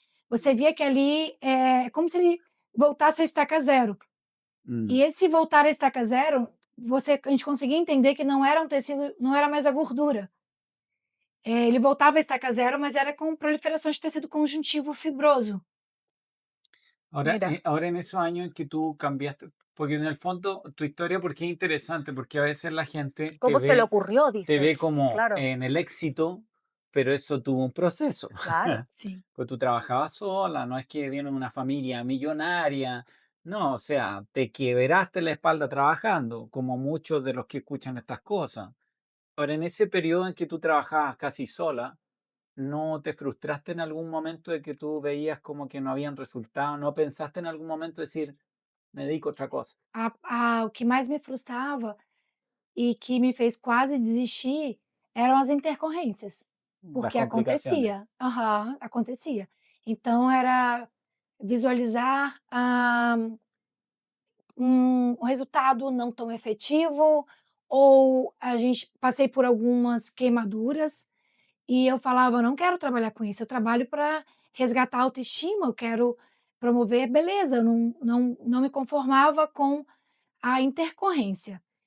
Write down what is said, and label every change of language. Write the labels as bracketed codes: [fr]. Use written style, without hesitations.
[pt] Você via que ali é como se ele voltasse a estaca zero. E Mm. esse voltar à estaca zero, a gente conseguia entender que não era um tecido, não era mais a gordura. Ele voltava à estaca zero, mas era com proliferação de tecido conjuntivo fibroso. [es] Ahora, Mira, ahora en esos años en que tú cambiaste, porque en el fondo tu historia, porque es interesante, porque a veces la gente te ¿cómo se le ocurrió? te ve como Claro, en el éxito, pero eso tuvo un proceso. claro. [pt] Sim. [es] Pues tú trabajabas sola, no es que vienes de una familia millonaria, no, o sea, te quebraste la espalda trabajando, como muchos de los que escuchan estas cosas. Ahora, en ese periodo en que tú trabajabas casi sola, ¿no te frustraste en algún momento de que tú veías como que no habían resultado? ¿No pensaste en algún momento decir, me dedico a otra cosa? [pt] O que mais me frustrava e que me fez quase desistir eram as intercorrências, [es] Las [pt] porque [es] complicaciones. [pt] acontecia. Aham, acontecia. Então era visualizar, um resultado não tão efetivo, ou a gente passei por algumas queimaduras, e eu falava: "Não quero trabalhar com isso, eu trabalho para resgatar a autoestima, eu quero promover beleza", eu não me conformava com a intercorrência.